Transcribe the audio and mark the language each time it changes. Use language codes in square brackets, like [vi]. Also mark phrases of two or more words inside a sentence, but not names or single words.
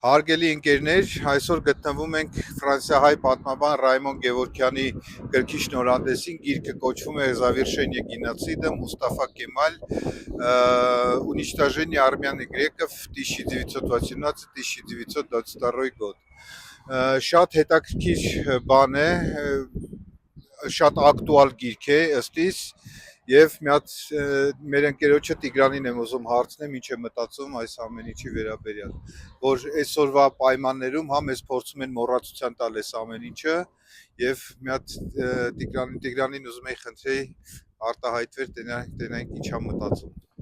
[hy] Հարգելի ընկերներ, այսօր գտնվում ենք ֆրանսիահայ պատմաբան Ռայմոն Գևորգյանի գրքի շնորհանդեսին, գիրքը կոչվում է «Завершение геноцида. Մուստաֆա Կեմալ. Уничтожение армян и греков 1918-1922 год»։ Շատ հետաքրքիր բան է, շատ ակտուալ գիրք է ըստ իս, եւ մի հատ մեր ընկերոջը Տիգրանին եմ ուզում հարցնեմ, ինչ է մտածում այս ամեն ինչի վերաբերյալ, որ այսօրվա պայմաններում հա մեզ փորձում են մոռացության տալ այս ամեն ինչը, եւ մի հատ Տիգրանին ուզում եի խնդրեի արտահայտվեր, տենայինք ինչա մտածում։